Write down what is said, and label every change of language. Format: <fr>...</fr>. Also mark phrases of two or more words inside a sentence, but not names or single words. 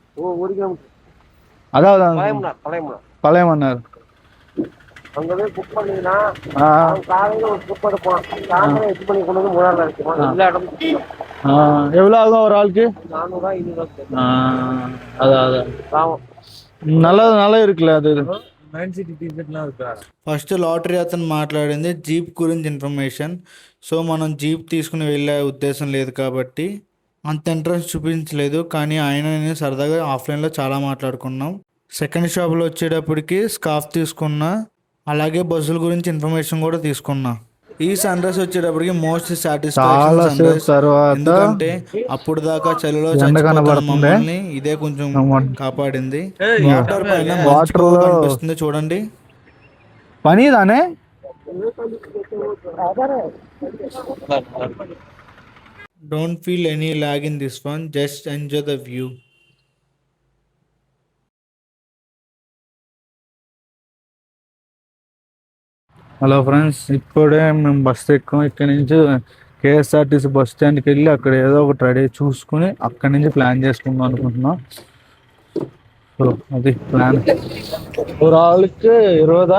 <ta>அதாவது பழைய மன்னார். அங்கவே புக் பண்ணீங்கன்னா காலையில ஒரு ட்ரிப் எடுப்போம். சாயந்தரம் 8 மணிக்கு கொண்டு வந்து மூணாறுல இருக்குமா. எல்லா இடமும் எவ்வளோ ஆகும் ஒரு ஆளுக்கு? 400 அதான் நல்லா இருக்குல்ல அது.</ta> <en>first lottery</en> <te>అతను మాట్లాడింది జీప్ గురించి ఇన్ఫర్మేషన్. సో మనం జీప్ తీసుకుని వెళ్ళే ఉద్దేశం లేదు కాబట్టి అంత ఇంట్రెస్ట్ చూపించలేదు. కానీ ఆయన నేను సరదాగా ఆఫ్లైన్లో చాలా మాట్లాడుకున్నాం.</te> <en>second shoplo</en> <te>వచ్చేటప్పటికి స్కార్ఫ్ తీసుకున్నా, అలాగే బస్సుల గురించి ఇన్ఫర్మేషన్ కూడా తీసుకున్నా. ఈ సన్ రైజ్ వచ్చేటప్పటికి</te> <en>most satisfaction.</en> <te>ఎందుకంటే అప్పుడు దాకా చలిలో మమ్మల్ని ఇదే కొంచెం కాపాడింది. వాటర్ పైన కనిపిస్తుంది చూడండి. పని దానే</te> <en>don't feel any lag in this one, just enjoy the view. hello friends,</en> <te>ఇప్పుడే మేము బస్ ఎక్కాం. ఇక్కడ నుంచి కేఎస్ఆర్టీసీ</te> <en>bus standki</en> <te>వెళ్ళి అక్కడ ఏదో ఒకటి రెడీ చూసుకుని అక్కడి నుంచి ప్లాన్ చేసుకుందాం అనుకుంటున్నాం. సో అది ప్లాన్.</te> <ta>ஒரு ஆளுக்கு 20?</ta>